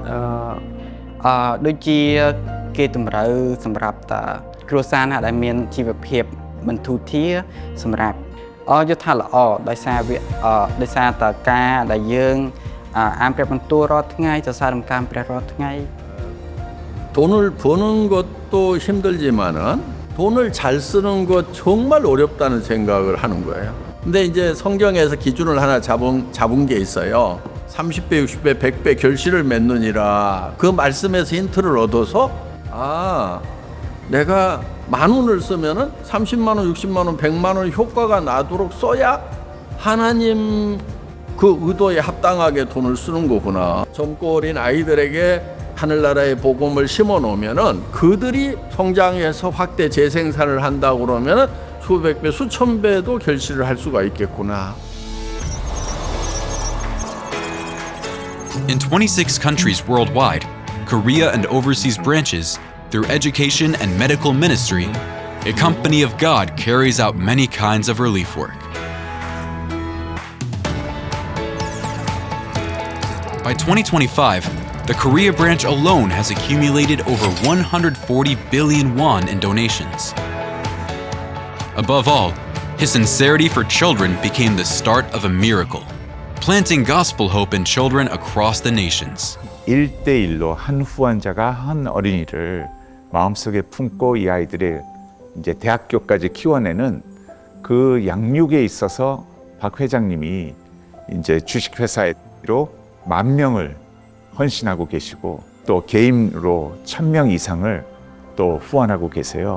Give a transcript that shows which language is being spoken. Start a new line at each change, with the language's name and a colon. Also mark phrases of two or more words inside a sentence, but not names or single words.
Khmer: ដូចជាគេតម្រូវសម្រាប់តាគ្រួសារណាដែលមានជីវភាពមិនធូរធារសម្រាប់យល់ថាល្អដោយសារតការដែលយើងអានព្រះបន្ទូលរាល់ថ្ងៃសរសើររំកាំព្រះរាល់ថ្ងៃ
Korean: 돈을 버는 것도 힘들지만은 돈을 잘 쓰는 것 정말 어렵다는 생각을 하는 거예요. 근데 이제 성경에서 기준을 하나 잡은 게 있어요. 30배, 60배, 100배 결실을 맺느니라. 그 말씀에서 힌트를 얻어서 내가 10,000원을 쓰면은 30만 원, 60만 원, 100만 원 효과가 나도록 써야 하나님 그 의도에 합당하게 돈을 쓰는 거구나. 젊고 어린 아이들에게 하늘나라의 복음을 심어 놓으면은 그들이 성장해서 확대 재생산을 한다고 그러면은 수백 배, 수천 배도 결실을 할 수가 있겠구나.
English: In 26 countries worldwide, Korea and overseas branches, through education and medical ministry, a company of God carries out many kinds of relief work. By 2025, the Korea branch alone has accumulated over 140 billion won in donations. Above all, his sincerity for children became the start of a miracle, planting gospel hope in children across the nations.
Korean: 1대1로 한 후원자가 한 어린이를 마음속에 품고 이 아이들의 이제 대학교까지 키워내는 그 양육에 있어서 박 회장님이 이제 주식회사로 10,000명을 헌신하고 계시고 또 개인으로 1,000명 이상을 또 후원하고 계세요.